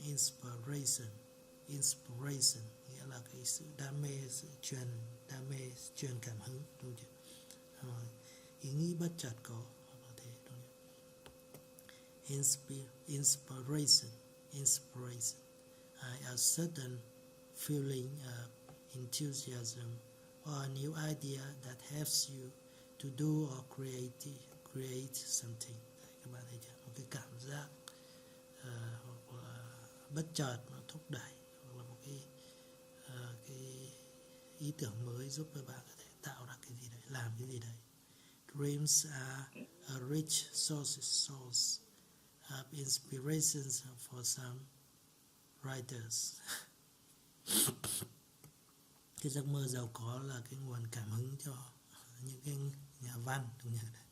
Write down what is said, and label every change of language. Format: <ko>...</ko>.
<vi>Inspiration nghĩa là cái sự đam mê, sự truyền cảm hứng, đúng chưa? Ý nghĩ bất chợt có thế, đúng chưa? Inspiration.</vi> <en>A sudden feeling of enthusiasm or a new idea that helps you to do or create something.</en> <vi>Đấy, các bạn thấy chưa? Một cái cảm giác hoặc là bất chợt nó thúc đẩy, hoặc là một cái ý tưởng mới giúp các bạn có thể tạo ra cái gì đấy, làm cái gì đấy.</vi> <en>Dreams are a rich source of inspirations for some writers.</en> <vi>Cái giấc mơ giàu có là cái nguồn cảm hứng cho những cái nhà văn, đúng không?</vi>